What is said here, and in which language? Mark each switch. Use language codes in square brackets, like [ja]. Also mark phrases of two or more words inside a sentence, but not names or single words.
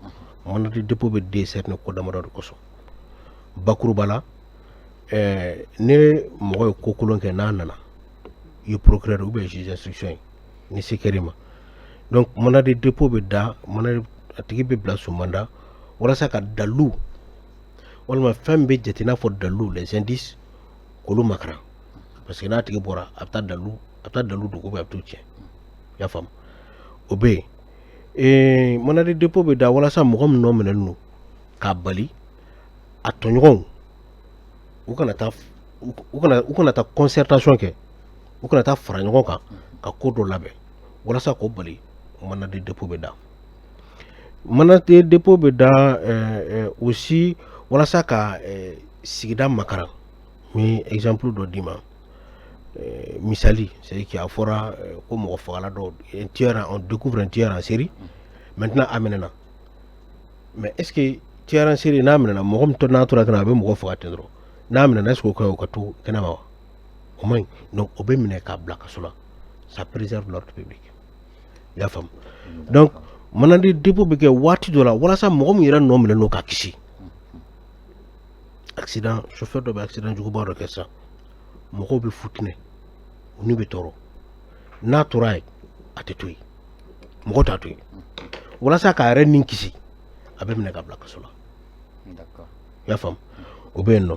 [fr] Mandat de dépôt [bm] bɛ décerner ko damadɔ de kosɔn. Bakuruba la ne mɔgɔ ye ko kolon kɛ n'a nana i ye [fr] procureur ou bien juge d'instruction [bm] ye ni se kɛr'i ma. [fr] Donc mandat de dépôt [bm] bɛ da a tigi bɛ bila [fr] sous mandat [bm] walasa ka dalu walima fɛn bɛ jate n'a fɔ dalu [fr] les indices [bm] k'olu makaran [fr] parce que [bm] n'a tigi bɔra a bɛ taa dalu dogo bɛ a bɛ t'o tiɲɛ i y'a faamu o bɛ yen. [fr] Mandat de dépôt [bm] bɛ da walasa mɔgɔ min nɔ minɛlen don k'a bali a tɔɲɔgɔnw u kana taa concertation kɛ u kana taa fara ɲɔgɔn kan ka ko dɔ labɛn walasa k'o bali [fr] mandat de dépôt [bm] bɛ da. [fr] Mandat de dépôt [bm] bɛ da aussi walasa ka sigida makaran mi exemple dɔ d'i ma misali [fr] c'est que [bm] a fɔra ko mɔgɔ fagala dɔ [fr] on découvre un tueur en série maintenant [bm] a minɛna [fr] mais est ce que tueur en série [bm] n'a minɛna mɔgɔ min n'a tora kana a bɛ mɔgɔ faga ten dɔrɔn n'a minɛna [fr] est ce que [bm] o ka ka to kɛnɛma wa o man ɲi donc o bɛ minɛ k'a bila kaso la [fr] ça préserve l'ordre public [bm] i y'a faamu. [fr] Donc mandat de dépôt [bm] bɛ kɛ waati dɔ la walasa mɔgɔ min yɛrɛ nɔ minɛlen don ka kisi accident chauffeur dɔ bɛ accident juguba dɔ kɛ sisan mɔgɔw bɛ futinɛ u n'u bɛ tɔɔrɔ n'a tora ye a tɛ to yen mɔgɔ t'a to yen walasa k'a yɛrɛ ni kisi a bɛ minɛ ka bila kaso la i y'a faamu o bɛ yen nɔ.